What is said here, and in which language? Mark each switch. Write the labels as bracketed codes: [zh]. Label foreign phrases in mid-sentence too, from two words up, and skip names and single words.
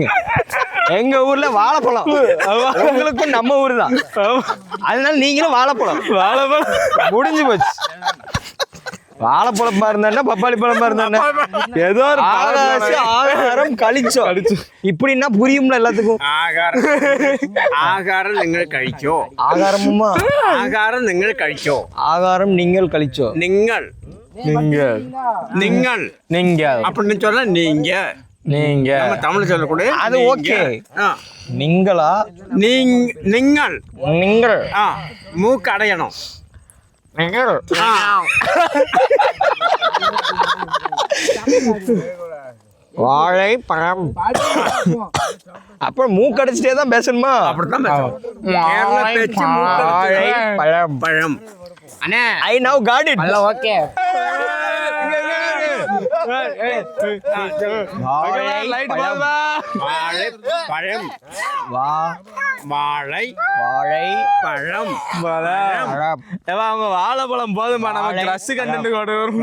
[ta] எங்க ஊர்ல வாழைப்பழம், உங்களுக்கும் நம்ம ஊர் தான். அதனால நீங்களும் வாழைப்பழம் முடிஞ்சு போச்சு. வாழைப்பழமா இருந்தா பப்பாளி பழமா இருந்தா ஏதோ ஒரு ஆகாரம் கழிச்சோம். இப்படின்னா புரியும்ல எல்லாத்துக்கும். [ml] ആഹാരം നിങ്ങൾ കഴിച്ചോ? [ta] ஆகாரமுமா? [ml] ആഹാരം നിങ്ങൾ കഴിച്ചോ? [ta] ஆகாரம் நீங்கள் கழிச்சோ. [ml] നിങ്ങൾ [ta] நீங்கள் [ml] നിങ്ങൾ [ta] நீங்கள் அப்படின்னு சொல்ல நீங்க நீங்க நம்ம தமிழ் சொல்லக்கூடிய அது ஓகே. ஆ நீங்களா? [ml] നിങ്ങൾ [ta] நீங்கள் ஆ மூக்கு அடையணும். நீங்கள் ஆ வாழைப்பழம். அப்புறம் மூக்கடிச்சிட்டே தான் பேசணுமா? அப்படித்தான் கேரள பேச்சு வாழைப்பழம். பழம். அண்ணே [en] I now got it. [ta] ஓகே. வாழைப்பழம். வாழைப்பழம். வாழை வாழைப்பழம். பழம். அவங்க வாழைப்பழம் போதுமா? நம்ம [en] dress content [ta] கொண்டு வரும்.